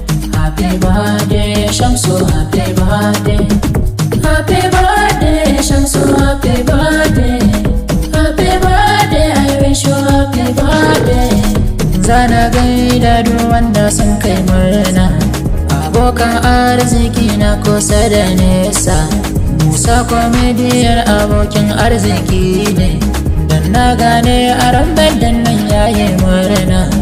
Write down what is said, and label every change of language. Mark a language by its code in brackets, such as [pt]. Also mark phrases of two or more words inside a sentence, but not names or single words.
[en] Happy birthday, Shamsu, happy birthday. Happy birthday, Shamsu, happy birthday. Happy birthday, I wish you happy birthday. [ha] Zana gaida duk wanda sun kai murna, abokan arziki na kusa da nesa. Musa Comedian abokin arziki ne, dan na gane a ran birthday nan ya yi murna.